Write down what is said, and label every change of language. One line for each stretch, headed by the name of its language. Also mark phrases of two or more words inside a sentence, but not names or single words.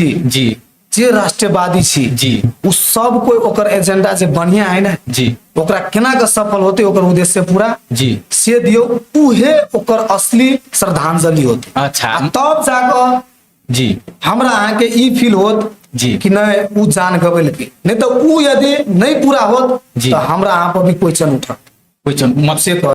Maithili: जी जे राष्ट्रवादी छी जी उ सब कोई ओकर एजेंडा जे बढ़िया है ना जी ओकरा केना के सफल होते ओकर उद्देश्य पूरा जी से दियो उहे ओकर असली श्रद्धांजलि होते अच्छा आ तब जाकर जी हमरा अहाँ के ई फील होत जी कि नहीं उ जान गवेल के नहीं तो उ यदि नहीं पूरा होत जी। तो हमरा अहाँ पर भी क्वेश्चन उठत क्वेश्चन मत से